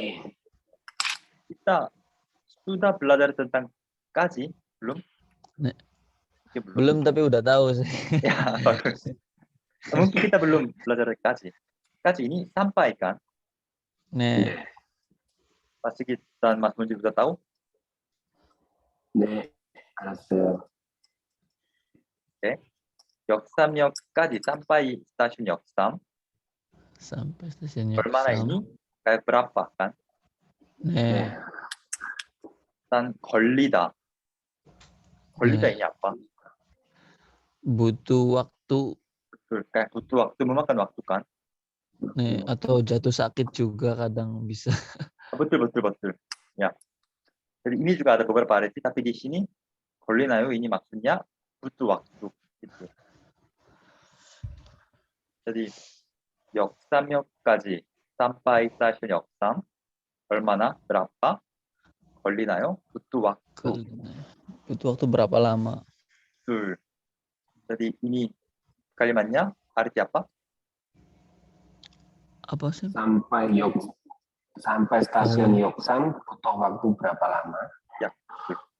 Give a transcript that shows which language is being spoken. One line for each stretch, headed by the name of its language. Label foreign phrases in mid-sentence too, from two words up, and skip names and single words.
Indonesian: Kita sudah belajar tentang kaji, belum?
Korean: 네.
Indonesian: Ya, belum tapi udah tahu sih. Ya, bagus. Mungkin kita belum belajar kaji. Kaji ini sampaikan.
Korean: 네.
Indonesian: Mas Sigit dan Mas Munji sudah tahu?
Korean: 네, 알았어요.
Indonesian: Oke. 역삼역까지 sampai stasiun 역삼. Sampai stasiun Bermana 역삼. ini kayak berapa kan?
Korean: 네. Dan 걸리다. 걸리다 네.
Indonesian: ini apa? butuh waktu. Betul, kayak butuh waktu, memakan waktu kan?
Korean: 네.
Indonesian: atau jatuh sakit juga kadang bisa. Betul. Ya. Jadi ini juga ada beberapa arti, tapi di sini 걸리나요? Ini maksudnya butuh waktu. Gitu. Jadi 역삼역까지 sampai stasiun 역삼 얼마나 berapa 걸리나요? butuh waktu. butuh waktu berapa lama? Betul. Jadi ini kalimatnya arti apa? Apa sih? sampai stasiun Yoksan butuh waktu berapa lama? Ya, betul.